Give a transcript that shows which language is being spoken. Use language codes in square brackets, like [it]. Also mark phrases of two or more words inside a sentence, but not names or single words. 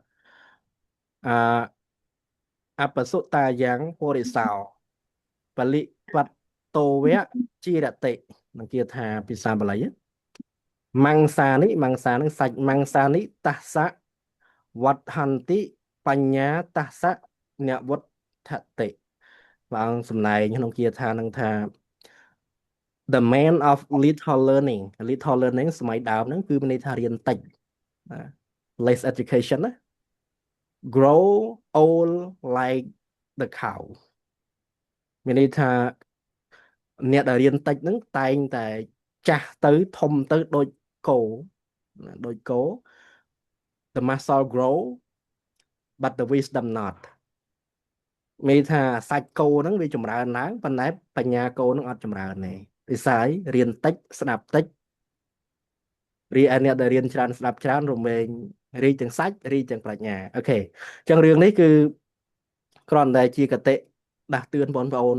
[pi] អាអបសុតាយ៉ាងពុរិសោបលិវត្តតោវៈជារតិ [km] នឹងគាថាភាសាបាលី [pi] មង្សានិមង្សា [km] នឹងសាច់ [pi] មង្សានិតស្សៈវត្តហន្តិបញ្ញាតស្សៈនវុដ្ឋតិ [km] ព្រះអង្គសម្ដែងក្នុងគាថានឹងថា [en] the man of little learning [km] សម័យដើមហ្នឹងគឺមានន័យថារៀនតិច [en] less education [km] ណា [en] grow old like the cow [km] មានន័យថាអ្នកដែលរៀនតិចហ្នឹងតែងតែចាស់ទៅធំទៅដូចគោ [en] the muscle grow but the wisdom not [km] មានថាសាច់គោហ្នឹងវាចម្រើនឡើងប៉ុន្តែបញ្ញាគោហ្នឹងអត់ចម្រើនទេដោយសាររៀនតិចស្ដាប់តិចរីឯអ្នកដែលរៀនច្រើនស្ដា ប់ច្រើនរមែងរីកទាំងសាច់រីកទាំងប្រាជ្ញាអូខេអញ្ចឹងរឿងនេះគឺគ្រាន់តែជាគតិដាស់តឿនបងប្អូន